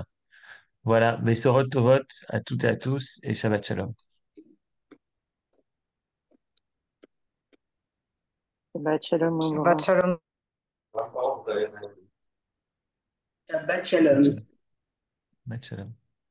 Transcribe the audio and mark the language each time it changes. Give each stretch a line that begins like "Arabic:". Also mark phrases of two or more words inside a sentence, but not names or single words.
French: Voilà,
Hebrew: בשורות טובות
French: à toutes et à tous et
Hebrew: שבת שלום. שבת שלום. שבת שלום. Shabbat שבת שלום. Shalom.